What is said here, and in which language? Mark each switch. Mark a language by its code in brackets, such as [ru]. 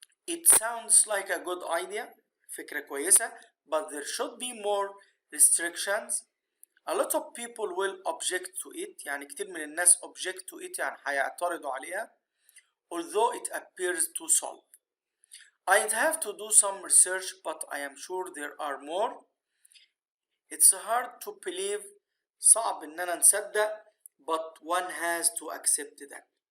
[en] It sounds like a good idea. [ar] فكرة كويسة. [en] But there should be more restrictions. A lot of people will object to it. [ar] يعني كتير من الناس object to it يعني هيعترضوا عليها. [en] Although it appears to solve. I'd have to do some research, but I am sure there are more. It's hard to believe. صعب إننا نصدق. But one has to accept that.